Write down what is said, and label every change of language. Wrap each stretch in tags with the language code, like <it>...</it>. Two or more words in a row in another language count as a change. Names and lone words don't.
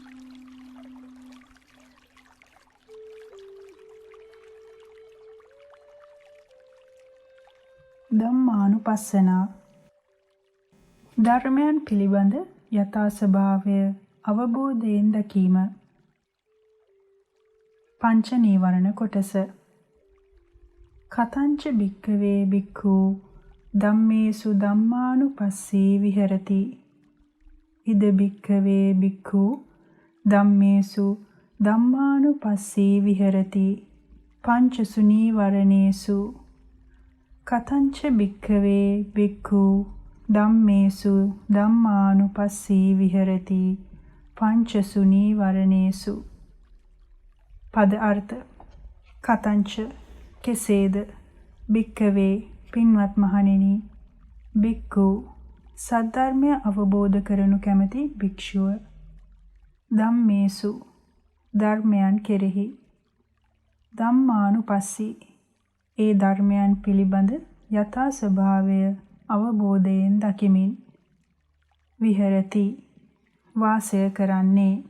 <si>ධම්මානුපස්සනා ධර්මයන් පිළිබඳ යථා ස්වභාවය අවබෝධයෙන් දැකීම. පංච නීවරණ කොටස.</si> <pi>කතංච භික්ඛවේ භික්ඛු ධම්මේසු ධම්මානුපස්සී විහෙරති. ඉද භික්ඛවේ භික්ඛු ධම්මේසු ධම්මානුපස්සී විහෙරති. පංචසු නීවරණේසු කතංච භික්ඛවේ භික්ඛු ධම්මේසු ධම්මානුපස්සී විහෙරති. පංචසු නීවරණේසු.</pi> <si>පද අර්ථ. කතංච කෙසේද, භික්ඛවේ පින්වත් මහණෙනි, භික්ඛු සද්ධර්මය අවබෝධ කරනු කැමැති භික්ෂුව, ධම්මේසු ධර්මයන් කෙරෙහි, ධම්මානුපස්සී ඒ ධර්මයන් පිළිබඳ යථා ස්වභාවය අවබෝධයෙන් දකිමින්, විහෙරති වාසය කරන්නේ.</si>